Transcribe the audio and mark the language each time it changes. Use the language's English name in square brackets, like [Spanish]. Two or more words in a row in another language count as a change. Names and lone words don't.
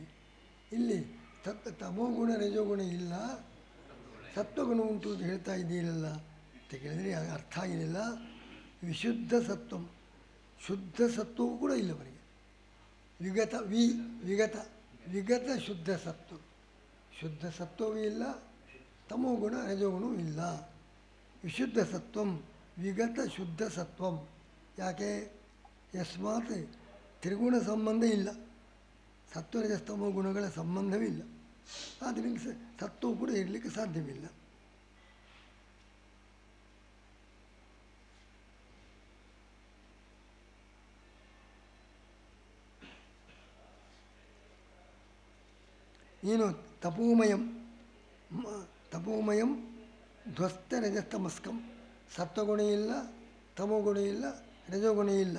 [Kannada] ಇಲ್ಲಿ ತಮೋಗುಣ ರಜೋಗುಣ ಇಲ್ಲ, ಸತ್ವಗುಣ ಉಂಟು ಅಂತ ಹೇಳ್ತಾ ಇದ್ದೀರಲ್ಲ ಅಂತ ಕೇಳಿದರೆ ಅರ್ಥ ಆಗಿರಲಿಲ್ಲ. [Sanskrit] ವಿಶುದ್ಧ ಸತ್ವಂ, [Kannada] ಶುದ್ಧ ಸತ್ವವೂ ಕೂಡ ಇಲ್ಲ ಅವರಿಗೆ. [Sanskrit] ವಿಗತ ಶುದ್ಧ ಸತ್ವ, [Kannada] ಶುದ್ಧ ಸತ್ವವೂ ಇಲ್ಲ, ತಮೋಗುಣ ರಜೋಗುಣವೂ ಇಲ್ಲ. [Sanskrit] ವಿಶುದ್ಧ ಸತ್ವಂ ವಿಗತ ಶುದ್ಧ ಸತ್ವಂ. [Kannada] ಯಾಕೆ? ಯಸ್ಮಾತ್ ತ್ರಿಗುಣ ಸಂಬಂಧ ಇಲ್ಲ, ಸತ್ವರಜಸ್ತಮೋ ಗುಣಗಳ ಸಂಬಂಧವಿಲ್ಲ. ಆದ್ದರಿಂದ ಸತ್ವವು ಕೂಡ ಇರಲಿಕ್ಕೆ ಸಾಧ್ಯವಿಲ್ಲ. ನೀನು [Sanskrit] ತಪೋಮಯಂ ಧ್ವಸ್ತ ರಜಸ್ತಮಸ್ಕಂ, [Kannada] ಸತ್ವಗುಣ ಇಲ್ಲ, ತಮೋಗುಣ ಇಲ್ಲ, ರಜೋಗುಣ ಇಲ್ಲ.